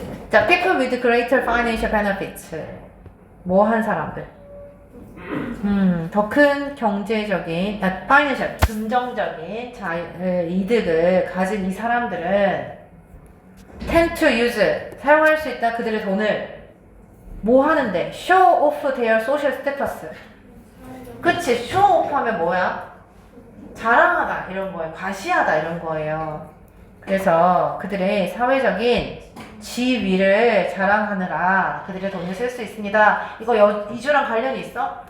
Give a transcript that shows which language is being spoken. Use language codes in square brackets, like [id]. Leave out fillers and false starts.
[ko] 자, [en] people with greater financial benefits [ko] 뭐 한 사람들 더 큰 경제적인, 파이낸셜, 금정적인 이득을 가진 이 사람들은 [en] tend to use, [ko] 사용할 수 있다 그들의 돈을 뭐 하는데? [en] show off their social status. [ko] 그치, show off 하면 뭐야? 자랑하다 이런 거예요. 과시하다 이런 거예요. 그래서 그들의 사회적인 지위를 자랑하느라 그들의 돈을 쓸 수 있습니다. 이거 이주랑 관련이 있어?